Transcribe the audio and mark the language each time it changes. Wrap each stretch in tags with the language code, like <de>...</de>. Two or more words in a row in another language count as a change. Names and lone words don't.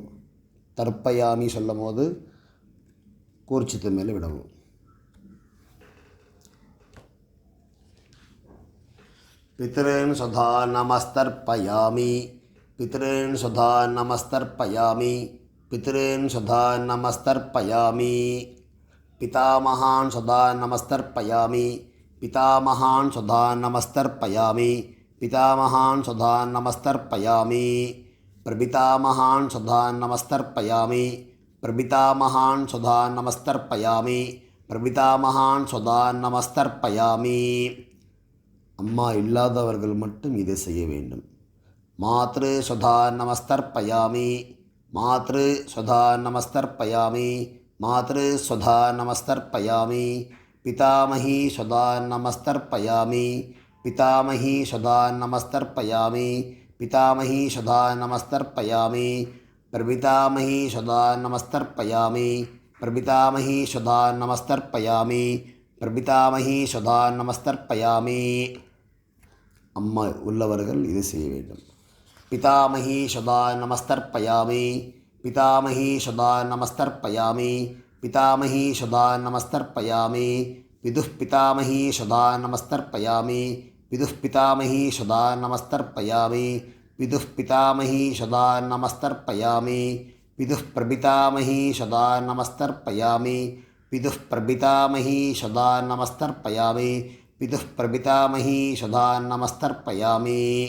<ta>தர்ப்பயாமி சொல்லும் போது கூர்ச்சத்து மேலே விடவும்.</ta> <sa>पितॄन् स्वधा नमस्तर्पयामि पितॄन् स्वधा नमस्तर्पयामि पितॄन् स्वधा नमस्तर्पयामि पितामहान् स्वधा नमस्तर्पयामि पितामहान् स्वधा नमस्तर्पयामि पितामहान् स्वधा नमस्तर्पयामि प्रपितामहान् स्वधा नमस्तर्पयामि प्रपितामहान् स्वधा नमस्तर्पयामि प्रपितामहान् स्वधा नमस्तर्पयामि.</sa> <ta>அம்மா இல்லாதவர்கள் மட்டும் இதை செய்ய வேண்டும்.</ta> <sa>मातॄः स्वधा नमस्तर्पयामि मातॄः स्वधा नमस्तर्पयामि मातॄः स्वधा नमस्तर्पयामि पितामही स्वधा नमस्तर्पयामि पितामही स्वधा नमस्तर्पयामि पितामही सदा नमस्तर्पयामि प्रपितामही सदा नमस्तर्पयामि प्रपितामही सदा नमस्तर्पयामि प्रपितामही सदा नमस्तर्पयामि</sa> <ta>அம்மா உள்ளவர்கள் இது செய்ய வேண்டும்.</ta> <sa>पितामही स्वधा नमस्तर्पयामि पितामही स्वधा नमस्तर्पयामि पितामही स्वधा नमस्तर्पयामि पितुः पितामही स्वधा नमस्तर्पयामि पितुः पितामही स्वधा नमस्तर्पयामि पितुः पितामही स्वधा नमस्तर्पयामि पितुः प्रपितामही स्वधा नमस्तर्पयामि पितुः प्रपितामही स्वधा नमस्तर्पयामि पितुः प्रपितामही स्वधा नमस्तर्पयामि.</sa>